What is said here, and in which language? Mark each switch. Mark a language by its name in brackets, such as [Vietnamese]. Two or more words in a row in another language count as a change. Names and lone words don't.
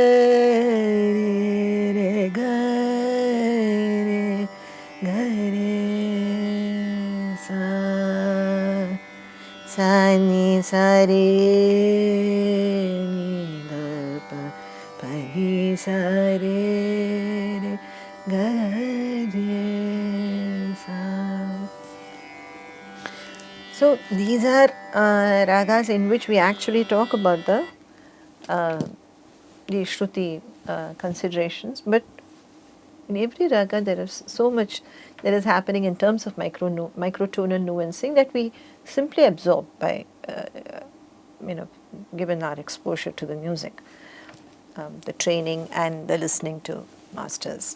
[English] re ga re sa sa ni sa re ni da pa pa ni sa re re ga re sa. So these are ragas in which we actually talk about the Shruti considerations, but in every raga there is so much that is happening in terms of microtonal nuancing that we simply absorb by given our exposure to the music, the training and the listening to masters.